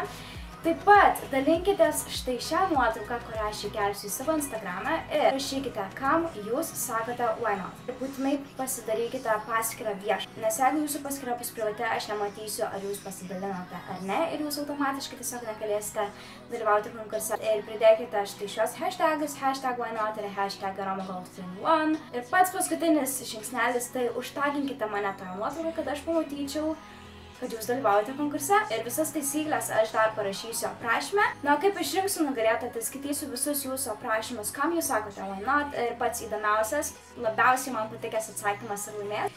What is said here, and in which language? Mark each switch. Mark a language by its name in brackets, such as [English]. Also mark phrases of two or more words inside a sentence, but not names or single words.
[Lithuanian] Taip pat dalinkitės štai šią nuotrauką, kurią aš įkelsiu į savo Instagram'ą ir rašykite, kam jūs sakote Why Not. Ir būtinai pasidarykite paskyrą viešą, nes jeigu jūsų paskyra bus privati, aš nematysiu, ar jūs pasidalinote ar ne, ir jūs automatiškai tiesiog negalėsite dalyvauti konkurse. Ir pridėkite štai šios hashtagus, hashtag Why Not ir hashtag Aroma Gold Free One. Ir pats paskutinis žingsnelis, tai užtaginkite mane toje nuotraukoje, kad aš pamatyčiau, kad jūs dalyvaujate konkurse ir visas taisyklės aš dar parašysiu aprašyme. Na, kaip išrinksiu nugalėtoją, tai skaitysiu visus jūsų aprašymus, kam jūs sakote Why Not ir pats įdomiausias, labiausiai man patikęs atsakymas ir laimės.